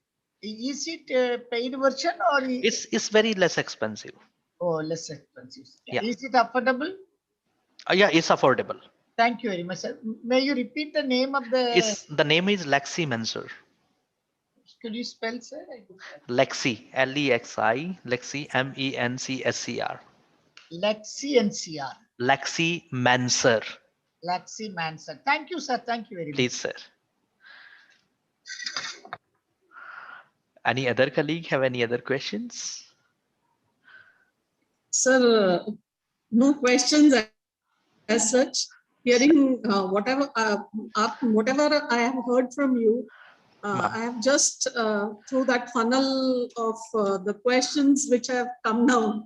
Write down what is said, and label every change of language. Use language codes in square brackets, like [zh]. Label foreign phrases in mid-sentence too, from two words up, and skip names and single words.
[en] Is it a paid version or it's very less expensive? Oh, less expensive. Yeah. Is it affordable? Yeah, it's affordable. Thank you very much, sir. May you repeat the name of the? The name is Lexi Mensur. Could you spell, sir? Lexi, Lexi, Lexi, MENCSCR. Lexi NCR. Lexi Mensur. Lexi Mensur. Thank you, sir. Thank you very much. Please, sir. Any other colleague have any other questions? Sir, no questions as such. Hearing whatever I have heard from you, I have just through that funnel of the questions which have come down.